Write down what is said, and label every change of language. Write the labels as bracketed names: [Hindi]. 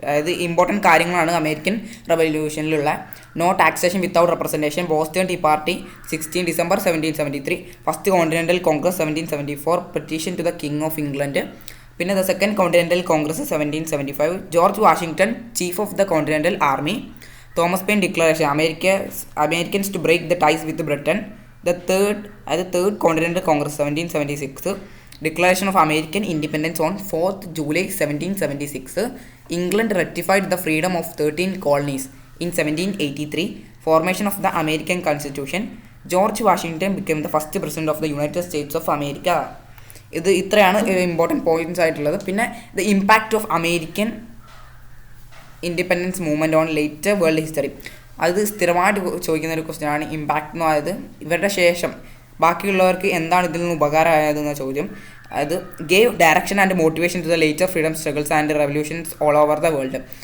[Malayalam] അതായത് ഇമ്പോർട്ടൻറ്റ് കാര്യങ്ങളാണ് American റവല്യൂഷനിലുള്ള. [English] No taxation without representation, Boston tea party 16 December 1773, first continental congress 1774, petition to the king of England. പിന്നെ the second continental congress 1775, George Washington chief of the continental army, Thomas Paine declaration Americans to break the ties with Britain. The third continental congress 1776, Declaration of American Independence on 4th July 1776. England ratified the freedom of 13 colonies in 1783. Formation of the American Constitution. George Washington became the first president of the United States of America. [Malayalam] ഇത് ഇത്രയാണ് important points ആയിട്ടുള്ളത്. പിന്നെ [English] The impact of American independence movement on later world history. [Malayalam] അത് സ്ഥിരമായിട്ട് ചോദിക്കുന്ന ഒരു question ആണ് impact എന്ന്. അതായത് ഇവരുടെ ശേഷം ബാക്കിയുള്ളവർക്ക് എന്താണ് ഇതിൽ നിന്ന് ഉപകാരമായതെന്ന ചോദ്യം. അത് [English] Gave direction and motivation to the later freedom struggles and revolutions all over the world.